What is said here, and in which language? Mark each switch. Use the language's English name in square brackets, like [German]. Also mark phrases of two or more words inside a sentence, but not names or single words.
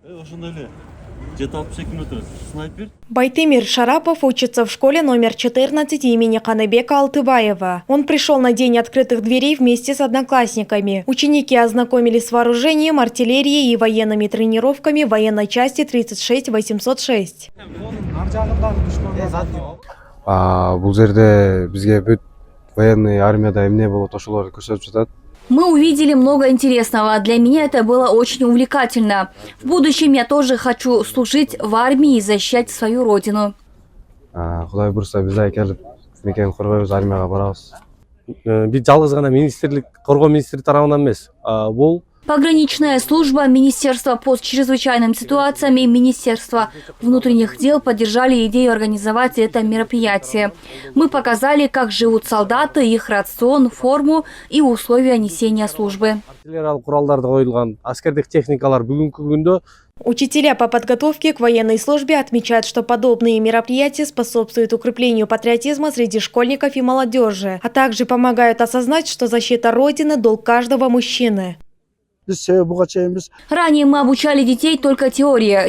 [Russian] Байтемир Шарапов учится в школе номер 14 имени Канабека Алтыбаева. Он пришел на день открытых дверей вместе с одноклассниками. Ученики ознакомились с вооружением, артиллерией и военными тренировками военной части 36806. [Kyrgyz] Бул жерде бизге бүт военный армияда эмне болот ошолорду көрсөтүп жатат. [Russian] Мы увидели много интересного. Для меня это было очень увлекательно. В будущем я тоже хочу служить в армии и защищать свою родину. [Kyrgyz] Кудай бурса биз да келип мекенди коргойбуз, армияга барабыз. Биз жалгыз гана министрлик, коргоо министри тарабынан эмес. Бул [Russian] Пограничная служба, Министерство по чрезвычайным ситуациям и Министерство внутренних дел поддержали идею организовать это мероприятие. Мы показали, как живут солдаты, их рацион, форму и условия несения службы. [Kyrgyz] артиллериялык куралдарды коюлган аскердик техникалар бүгүнкү күндө [Russian] Учителя по подготовке к военной службе отмечают, что подобные мероприятия способствуют укреплению патриотизма среди школьников и молодежи, а также помогают осознать, что защита Родины – долг каждого мужчины. Ранее мы обучали детей только теории.